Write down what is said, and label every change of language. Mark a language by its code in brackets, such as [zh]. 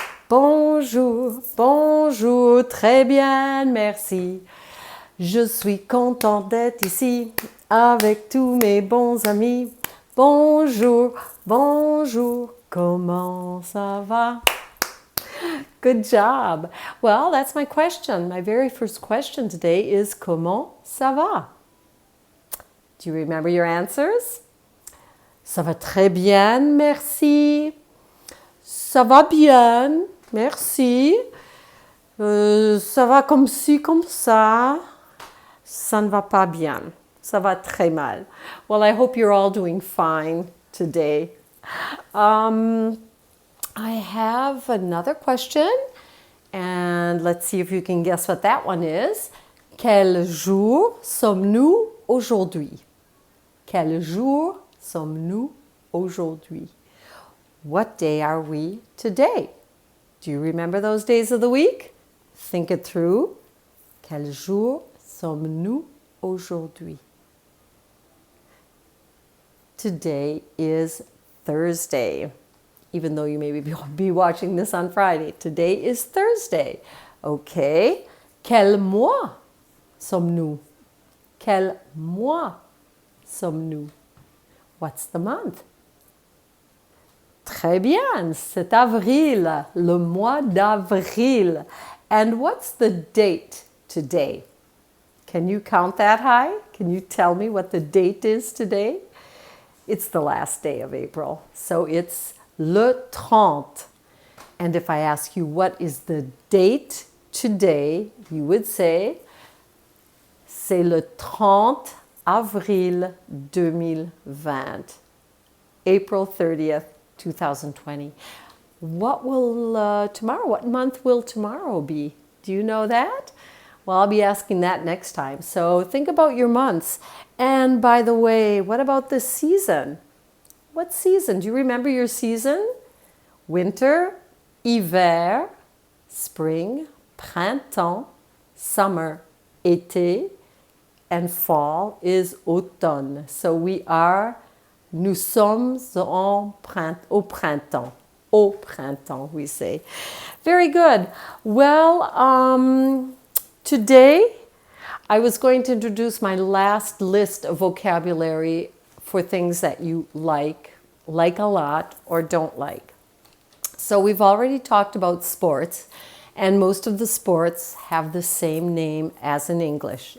[fr] Bonjour, bonjour, très bien, merci. Je suis contente d'être ici avec tous mes bons amis. Bonjour, bonjour, comment ça va? [en] Good job. Well, that's my question. My very first question today is [fr] comment ça va? [en] Do you remember your answers? [fr] Ça va très bien, merci. Ça va bien, merci. Ça va comme ci, comme ça. Ça ne va pas bien. Ça va très mal. [en] Well, I hope you're all doing fine today. I have another question, and let's see if you can guess what that one is. [fr] Quel jour sommes-nous aujourd'hui? Quel jour sommes-nous aujourd'hui? [en] What day are we today? Do you remember those days of the week? Think it through. Quel jour sommes-nous aujourd'hui? Today is Thursday. Even though you may be watching this on Friday, today is Thursday. [fr] Okay. Quel mois sommes-nous? Quel mois sommes-nous? [en] What's the month? [fr] Très bien, c'est avril, le mois d'avril. [en] And what's the date today? Can you count that high? Can you tell me what the date is today? It's the last day of April, so it's le 30. And if I ask you what is the date today, you would say, [fr] c'est le 30 avril 2020. [en] April 30th, 2020. What month will tomorrow be? Do you know that? Well, I'll be asking that next time. So think about your months. And by the way, what about the season? What season? Do you remember your season? Winter, hiver, spring, printemps, summer, été, and fall is automne. [fr] So nous sommes au printemps. Au printemps, [en] we say. Very good. Well, today I was going to introduce my last list of vocabulary for things that you like a lot, or don't like. So we've already talked about sports, and most of the sports have the same name as in English.